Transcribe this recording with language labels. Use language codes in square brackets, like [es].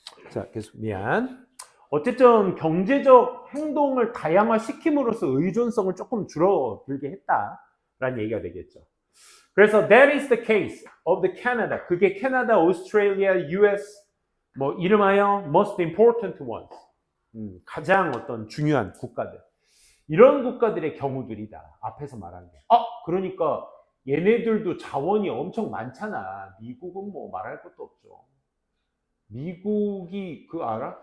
[ko] 자, 계속 미안. 어쨌든 경제적 행동을 다양화시킴으로써 의존성을 조금 줄어들게 했다라는 얘기가 되겠죠. 그래서 [en] that is the case of the Canada. [ko] 그게 캐나다, 오스트레일리아, US 뭐 이름하여 [en] most important ones. [ko] 가장 어떤 중요한 국가들. 이런 국가들의 경우들이다. 앞에서 말한 게. 그러니까 얘네들도 자원이 엄청 많잖아. 미국은 뭐 말할 것도 없죠. 미국이 그거 알아?